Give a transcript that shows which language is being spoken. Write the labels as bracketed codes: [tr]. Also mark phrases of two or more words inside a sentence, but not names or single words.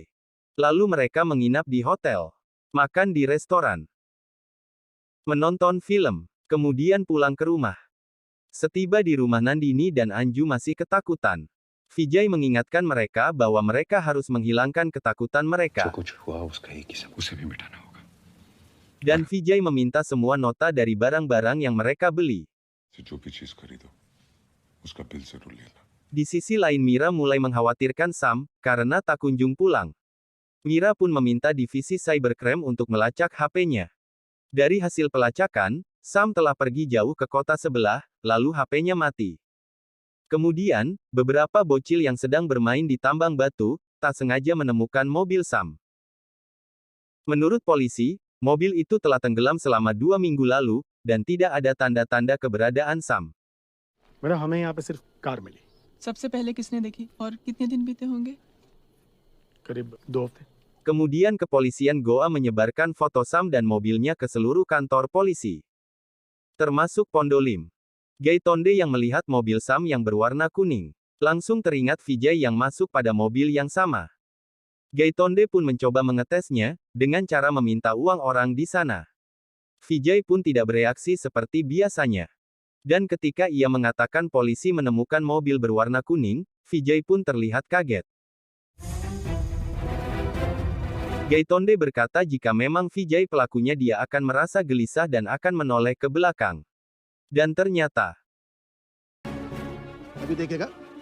[id] Lalu mereka menginap di hotel. Makan di restoran. Menonton film. Kemudian pulang ke rumah. Setiba di rumah Nandini dan Anju masih ketakutan. Vijay mengingatkan mereka bahwa mereka harus menghilangkan ketakutan [hi] जो [id] mereka. [hi] कुछ हुआ उसका एक ही सब उसे भी मिटाना होगा [id] Dan Vijay meminta semua nota dari barang-barang yang mereka beli. [hi] जो भी चीज खरीदो उसका बिल जरूर लेना [id] Di sisi lain Mira mulai mengkhawatirkan Sam, karena tak kunjung pulang. Mira pun meminta divisi cybercrime untuk melacak HP-nya. Dari hasil pelacakan, Sam telah pergi jauh ke kota sebelah, lalu HP-nya mati. Kemudian, beberapa bocil yang sedang bermain di tambang batu, tak sengaja menemukan mobil Sam. Menurut polisi, mobil itu telah tenggelam selama 2 minggu lalu, dan tidak ada tanda-tanda keberadaan Sam. [hi] मैडम हमें यहाँ पे सिर्फ कार मिली सबसे पहले किसने देखी और कितने दिन बीते होंगे करीब 2 हफ्ते [id] Kemudian kepolisian Goa menyebarkan foto Sam dan mobilnya ke seluruh kantor polisi. Termasuk Pondolim. Gaitonde yang melihat mobil Sam yang berwarna kuning. Langsung teringat Vijay yang masuk pada mobil yang sama. Gaitonde pun mencoba mengetesnya, dengan cara meminta uang orang di sana. Vijay pun tidak bereaksi seperti biasanya. Dan ketika ia mengatakan polisi menemukan mobil berwarna kuning, Vijay pun terlihat kaget. Gaitonde berkata jika memang Vijay pelakunya dia akan merasa gelisah dan akan menoleh ke belakang. Dan ternyata, [hi] अभी देखेगा